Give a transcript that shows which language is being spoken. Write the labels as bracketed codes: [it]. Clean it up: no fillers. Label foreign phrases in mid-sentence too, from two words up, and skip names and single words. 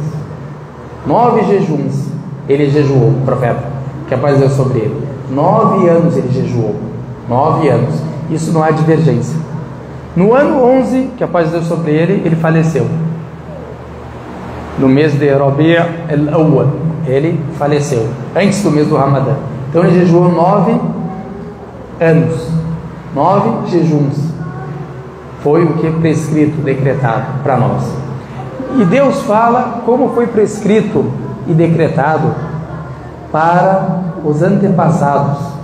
[pt] 9 jejuns ele jejuou, o profeta, que a paz de Deus sobre ele. 9 anos ele jejuou. 9 anos. Isso não há divergência. No ano 11, que a paz de Deus sobre ele, ele faleceu. No mês de Rabi' al-Awwal, ele faleceu, antes do mês do Ramadã. Então ele jejuou 9 anos, 9 jejuns. Foi o que é prescrito, decretado para nós. E Deus fala como foi prescrito e decretado para os antepassados.